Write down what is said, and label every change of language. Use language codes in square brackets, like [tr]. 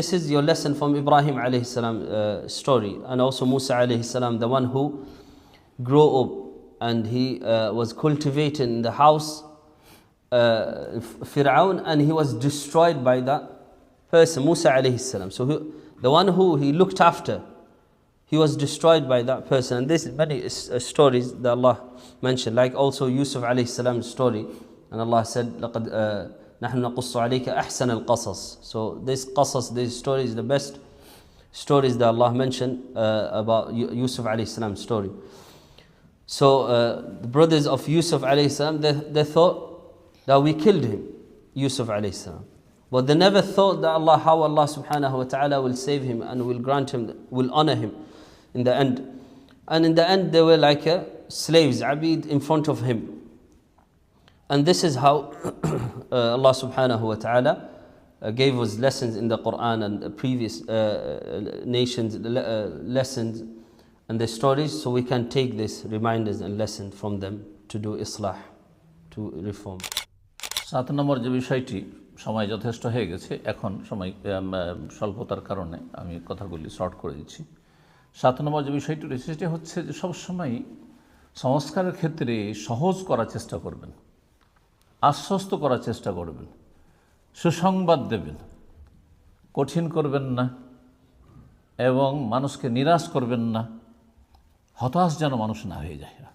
[en] This is your lesson from Ibrahim alayhi salam story, and also Musa alayhi salam, the one who grew up and he was cultivated in the house Fir'aun, and he was destroyed by that person, Musa alayhi salam. So the one who he looked after, he was destroyed by that person. And there's many stories that Allah mentioned, like also Yusuf alayhi salam's story. And Allah said, [ar] لَقَدْ نَحْنُ نَقُصُّ عَلَيْكَ أَحْسَنَ الْقَصَص. [en] So this qasas, these stories, the best stories that Allah mentioned about Yusuf alayhi salam's story. So the brothers of Yusuf alayhi salam, they thought that we killed him, Yusuf alayhi salam. But they never thought that how Allah subhanahu wa ta'ala will save him and will grant him, will honor him in the end. And in the end they were like slaves, abid, in front of him. And this is how Allah subhanahu wa ta'ala gave us lessons in the Quran and the previous nations lessons and the stories, so we can take these reminders and lessons from them to do islah, to reform. [bn] 7 নম্বর যে বিষয়টি, সময় যথেষ্ট হয়ে গেছে, এখন সময় স্বল্পতার কারণে আমি কথাগুলি শর্ট করে দিচ্ছি। 7 নম্বর যে বিষয়টি রয়েছে সেটা হচ্ছে যে সবসময় সংস্কারের ক্ষেত্রে সহজ করার চেষ্টা করবেন, আশ্বস্ত করার চেষ্টা করবেন, সুসংবাদ দেবেন, কঠিন করবেন না এবং মানুষকে নিরাশ করবেন না, হতাশ যেন মানুষ না হয়ে যায়।